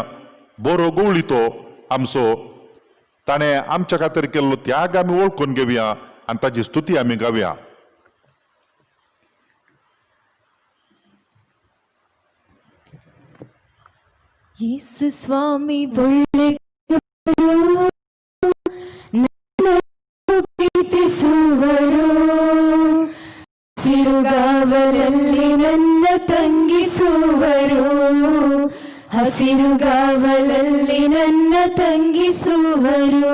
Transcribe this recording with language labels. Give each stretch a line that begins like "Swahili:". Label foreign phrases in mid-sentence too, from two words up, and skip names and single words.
Konkani: बरो गवळी तो आमचो, ताणें आमच्या खातीर केल्लो त्याग आमी वळखून घेवया आनी ताजी स्तुती आमी गावया.
Kannada: येसु स्वामी ಒಳ್ಳೆ ಪ್ರೀತಿಸುವರು, ಹಸಿರುಗಾವಲಲ್ಲಿ ನನ್ನ ತಂಗಿಸುವರು, ಹಸಿರುಗಾವಲಲ್ಲಿ ನನ್ನ ತಂಗಿಸುವರು.